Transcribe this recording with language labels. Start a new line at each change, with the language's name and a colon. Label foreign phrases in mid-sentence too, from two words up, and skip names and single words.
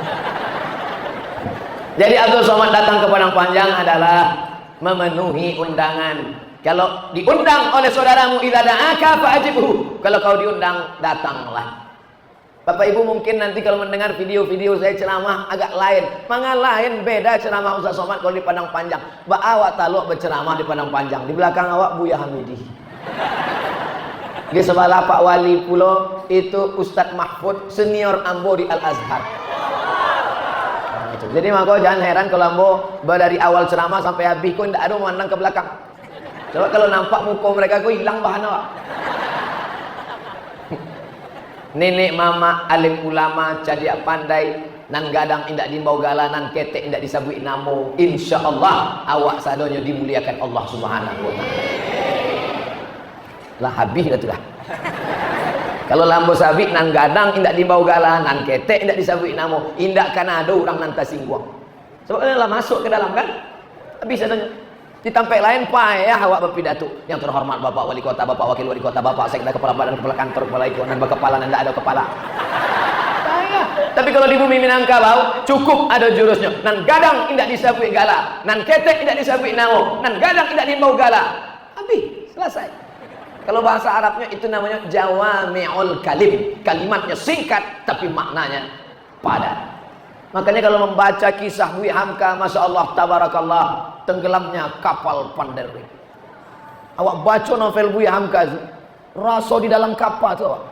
Indonesian: Jadi Abdul Somad datang ke Padang Panjang adalah memenuhi undangan. Kalau diundang oleh saudaramu,
Arabic: إذا دعاك فأجبه.
Indonesian: Kalau kau diundang, datanglah. Bapak Ibu mungkin nanti kalau mendengar video-video saya ceramah agak lain. Mangga lain beda ceramah Ustaz Somad kalau di Padang Panjang. Awak taluk berceramah di Padang Panjang. Di belakang awak Buya Hamidi. Di sebelah Pak Wali Pulau itu Ustadz Mahfud senior ambo di Al-Azhar. Nah, jadi maka jangan heran kalau ambo dari awal ceramah sampai habis kok tidak ada memandang ke belakang. Coba kalau nampak muka mereka kok hilang bahan awak.
Minangkabau: Nenek mama alim ulama cadia pandai nan gadang indak dimbau galanan ketek indak disabui namo, insyaallah awak sadonya dimuliakan Allah
Arabic: سبحانه وتعالى.
Minangkabau: Lah habis dah tu dah. Kalau lambo sabik nan gadang indak dimbau galah, nan ketek indak disabik namo, indak kan ada orang nan tasingguang.
Indonesian: Sebabnya lah masuk ke dalam kan? Bisa tanya. Di tempat lain payah awak berpidato. Yang terhormat Bapak Wali Kota, Bapak Wakil Wali Kota, Bapak Sekda, Kepala Badan, Kepala Kantor, Kepala Ikon, dan berkepala dan tidak ada kepala. Payah. Tapi kalau di bumi Minangkabau cukup ada jurusnya.
Minangkabau: Nan gadang indak disabik galah, nan ketek indak disabik namo, nan gadang indak dimbau galah.
Indonesian: Habis, selesai. Kalau bahasa Arabnya itu namanya
Arabic: جوامع الكلم.
Indonesian: Kalimatnya singkat tapi maknanya padat. Makanya kalau membaca kisah Buya Hamka,
Arabic: ما شاء الله تبارك الله,
Indonesian: tenggelamnya kapal Panderwin. Awak baca novel Buya Hamka itu, rasa di dalam kapal itu awak.